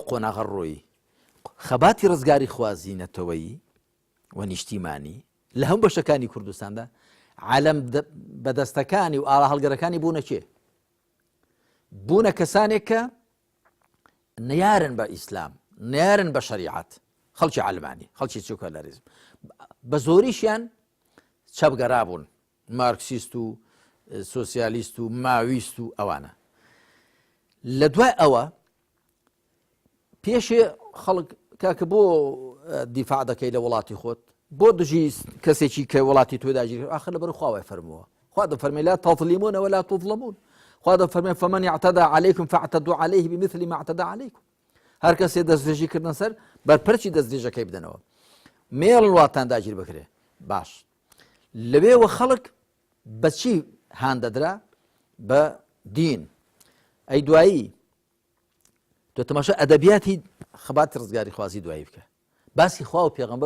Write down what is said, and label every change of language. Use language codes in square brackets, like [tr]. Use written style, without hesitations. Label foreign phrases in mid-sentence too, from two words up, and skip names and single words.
[ckb] قۆناغە ڕۆیی خەباتی ڕزگاری خوازینەتەوەیی و نیشتیمانی لە هەموو بەشەکانی کوردستاندا عالەم بەدەستەکانی و ئاڵا هەڵگەرەکانی بوونە چێ بوونە کەسانێک کە نەیارن بە ئیسلام نەیارن بە شەریعەت خەڵکی عەلمانی خەڵکی سێکولەریزم بە زۆریشیان چەپگەرا بوون مارکسیست و سۆسیالیست و ماویست و ئەوانە لە دوای ئەوە پێشێ خەڵک کاکە بۆ دیفاع دەکەی لە وڵاتی خۆت بۆ دژی کەسێکی کە وڵاتی تۆ داگیر ئاخر لەبەر خواوای فەرمووە خوا دەفەرمێ [ar] لا تظلیمون ولا تظلمون [ckb] خوا دەفەرمێ [ar] فمن اعتدى عليكم فاعتدوا عليه بمثل ما اعتدى عليكم [ckb] هەر کەسێ دەستدرێژی کردن سەر بەرپەرچی دەستدرێژەکەی بدەنەوە مێڵن وڵاتان داگیر بکرێ باش لەوێوە خەڵک بەچی هان دەدرا بە دین ئەی دوایی تۆ تەماشا ئەدەبیاتی خەباتی ڕزگاری خوازی دوایی بکە باسی خوا و پێغەمبەر و